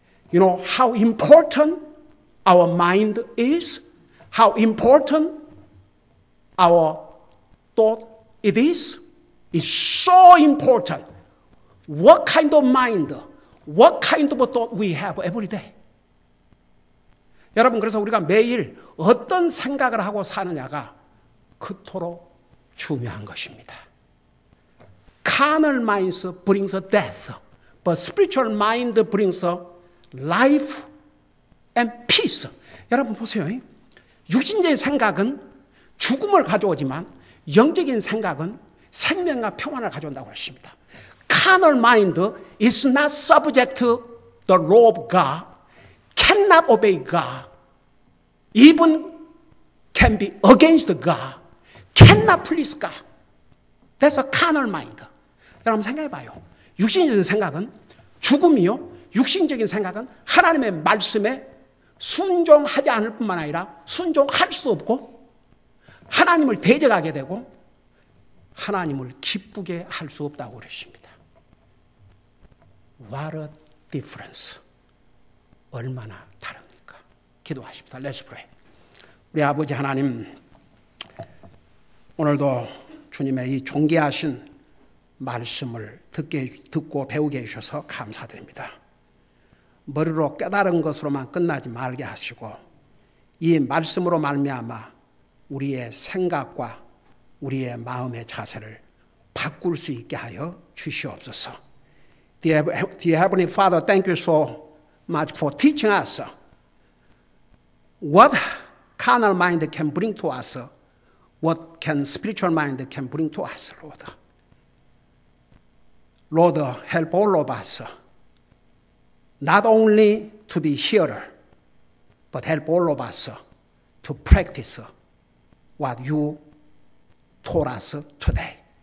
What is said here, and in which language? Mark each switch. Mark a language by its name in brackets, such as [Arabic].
[English] You know how important our mind is? How important our thought it is? It's so important. What kind of mind, what kind of thought we have every day? [Korean] 여러분, 그래서 우리가 매일 어떤 생각을 하고 사느냐가 그토록 중요한 것입니다. [English] Carnal mind brings death, but spiritual mind brings life and peace. [Korean] 여러분 보세요. 육신적인 생각은 죽음을 가져오지만 영적인 생각은 생명과 평안을 가져온다고 그랬습니다. [English] Carnal mind is not subject to the law of God, cannot obey God, even can be against God, cannot please God. That's a carnal mind. [Korean] 여러분 생각해 봐요. 육신적인 생각은 죽음이요. 육신적인 생각은 하나님의 말씀에 순종하지 않을 뿐만 아니라 순종할 수도 없고 하나님을 대적하게 되고 하나님을 기쁘게 할 수 없다고 그랬습니다. [English] What a difference. [Korean] 얼마나 다릅니까? 기도하십니다. [English] Let's pray. [Korean] 우리 아버지 하나님, 오늘도 주님의 이 존귀하신 말씀을 듣고 배우게 해주셔서 감사드립니다. 머리로 깨달은 것으로만 끝나지 말게 하시고 이 말씀으로 말미암아 우리의 생각과 우리의 마음의 자세를 바꿀 수 있게 하여 주시옵소서. [English] Dear Heavenly Father, thank you so much for teaching us what carnal mind can bring to us, what can spiritual mind can bring to us, Lord. Lord, help all of us, not only to be hearer, but help all of us to practice what you taught us today.